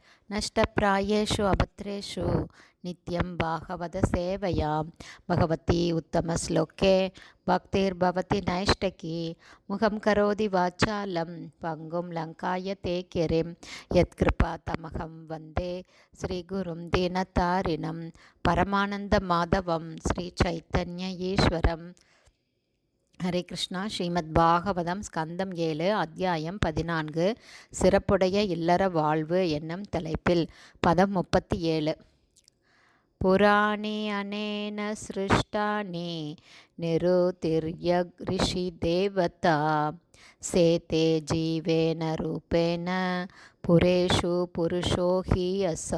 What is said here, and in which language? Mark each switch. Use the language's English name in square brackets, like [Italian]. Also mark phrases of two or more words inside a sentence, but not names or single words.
[Sanskrit] नष्टप्रायेषु अभद्रेषु नित्यं भागवत सेवया भगवती उत्तमश्लोके भक्तिर्भवति नैष्टकी। मुखं करोति वाचालं पङ्गुं लङ्कायते गिरिं यत्कृपातमहं वन्दे श्रीगुरुं दीनतारिणं परमानन्दमाधवं श्रीचैतन्य ईश्वरं। हरे कृष्णा. [Tamil] ஸ்ரீமத் பாகவதம் ஸ்கந்தம் 7 அத்தியாயம் 14 சிறப்புடைய இல்லற வாழ்வு என்னும் தலைப்பில் பதம் 37. [Sanskrit] पुराणि अनेन सृष्टानि नृतिर्यक् ऋषि देवता शेते जीवेन रूपेण पुरेषु पुरुषोहि असौ.